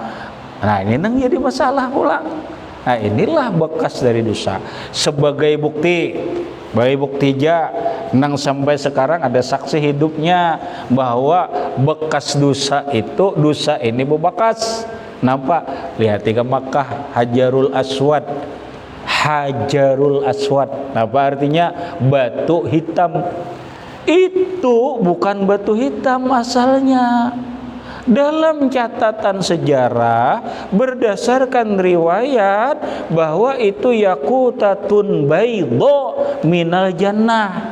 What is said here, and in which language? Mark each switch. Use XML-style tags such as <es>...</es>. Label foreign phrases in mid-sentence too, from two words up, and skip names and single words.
<bjn>Nah, ini nang jadi masalah pula. Nah, inilah bekas dari dosa. Sebagai bukti nang sampai sekarang ada saksi hidupnya bahwa bekas dosa itu, dosa ini bebekas. Nampak? Lihat ke Makkah, Hajarul Aswad. Apa artinya? Batu hitam. Itu bukan batu hitam asalnya. Dalam catatan sejarah berdasarkan riwayat bahwa itu</bjn> <ar>yaqutatun baydha minal jannah.</ar>